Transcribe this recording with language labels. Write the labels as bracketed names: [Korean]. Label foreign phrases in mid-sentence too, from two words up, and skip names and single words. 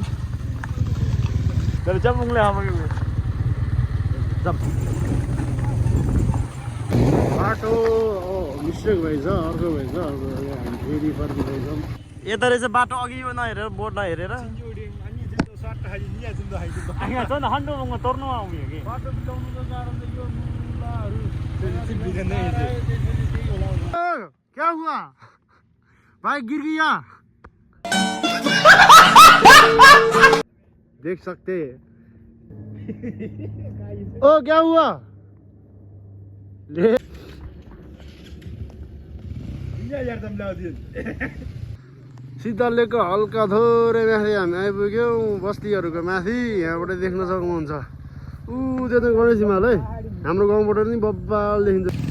[Nepali] तर जम्मुङले बाटो मिस्टेक भएछ अर्को भएछ हामी फेरि फर्किँदैछौँ यता रहेछ बाटो अघि यो नहेरेर बोर्ड नहेरेर [Hindi] क्या हुआ बाइक गिर गया देख सकते ओ क्या हुआ [Nepali] ले शीतल लेकको हल्का थोरै माथि हामी आइपुग्यौँ बस्तीहरूको माथि यहाँबाट देख्न सक्नुहुन्छ ऊ त्यो त गणेश हिमाल है हाम्रो गाउँबाट नि बब्बाल देखिन्छ